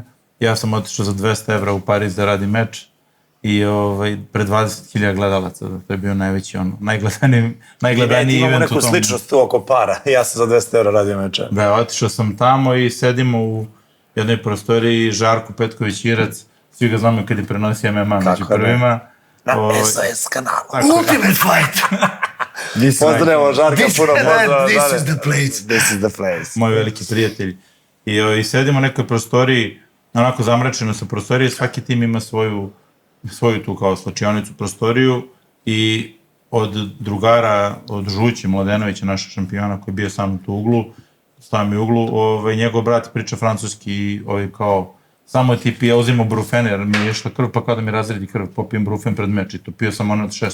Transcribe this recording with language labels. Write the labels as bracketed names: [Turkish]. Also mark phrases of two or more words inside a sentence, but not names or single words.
[Serbian] Ja sam otišao za 200 evra u Pariz da radim meč i pred 20.000 gledalaca, to je bio najveći najgledaniji Imamo event u neku tom. sličnost tu oko para. Ja sam za 200 € radio meča. Da, otišao sam tamo i sedimo u jednoj prostoriji, Žarko Petković Irac, svi ga znamo kad je prenosio MMA među prvima. Na SOS kanalu. [English] Ultimate fight! [Serbian] Pozdravimo Žarka, puno pozdrav. [English] This is the place. This is the place. [Serbian] Moj veliki prijatelj. I sedimo u nekoj prostoriji, onako zamračeno sa prostorije, svaki tim ima svoju tu kao slačionicu prostoriju i od drugara, od Žući Mladenovića, naša šampiona koji je bio sam tu uglu, stavim u uglu, njegov brat priča francuski i kao samo ti pije, ja uzimo brufen jer mi je išla krv, pa kao da mi razredi krv, popijem brufen pred meč i to pio sam ono od 600.